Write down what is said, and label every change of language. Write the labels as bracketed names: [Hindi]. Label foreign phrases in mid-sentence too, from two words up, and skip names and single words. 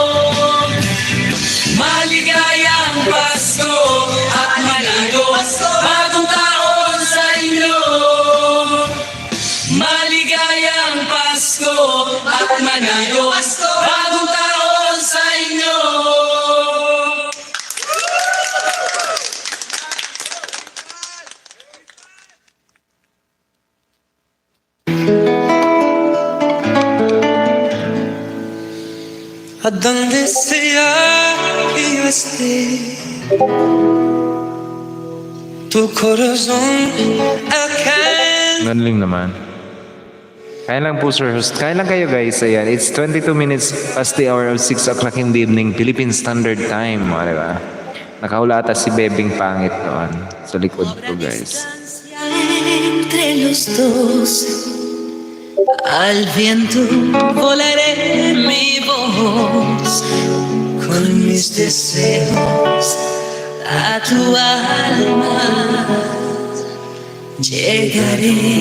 [Filipino] Maligayang Pasko at maligos Bagong taon sa inyo Maligayang Pasko at maligos Bagong taon sa inyo [Spanish] ¿A dónde sea que yo esté? Tu corazón acá. [Filipino] Galing naman. Kaya lang po, sir. Kaya lang kayo, guys. Ayan. [English] It's 22 minutes past the hour of 6 o'clock in the evening, Philippine Standard Time. [Filipino] O, diba? Nakahulata si Bebing Pangit noon. Sa likod ko, guys. [Spanish] Entre los dos, al viento volaré mi voz con mis deseos a tu alma llegaré.